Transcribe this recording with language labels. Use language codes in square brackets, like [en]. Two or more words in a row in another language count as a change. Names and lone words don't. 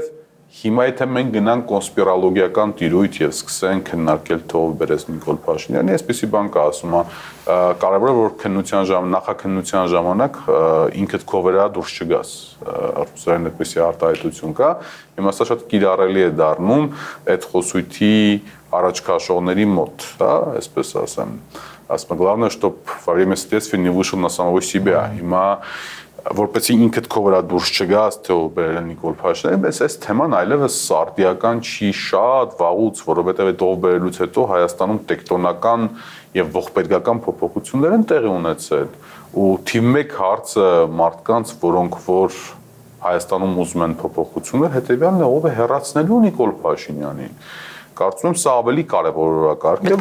[hy] հիմա եթե մենք գնանք կոնսպիրոլոգիական տիրույթ եւ սկսենք քննարկել թե ով բերեց Նիկոլ Փաշինյանի, այսպեսի բան կա, ասում է, կարևոր է որ նախաքննության ժամանակ ինքդ քո վրա դուրս չգաս, ռուսերեն այդպեսի արտահայտություն կա, հիմա սա շատ կիրառելի է դառնում այդ խոսույթի առաջ քաշողների մոտ, հա, այսպես ասեմ։ Ասում [ru] главное, чтоб во время следствия не вышел на самого себя։ [hy] Հիմա որպեսզի ինքդ քո վրա դուրս չգաս, թե ով բերել է Նիկոլ Փաշինյանին, բայց այս թեման այլևս սարտիական չի շատ վաղուց, որովհետև այդ ով բերելուց հետո Հայաստանում տեկտոնական եւ ողբերգական փոփոխություններ են տեղի ունեցել։ Ու թիվ 1 հարցը մարդկանց, որոնք որ Հայաստանում ուզում են փոփոխություններ, հետեւյալն է ով է հեռացնելու Նիկոլ Փաշինյանին։ Կարծում եմ սա ավելի կարևոր օրակարգ է,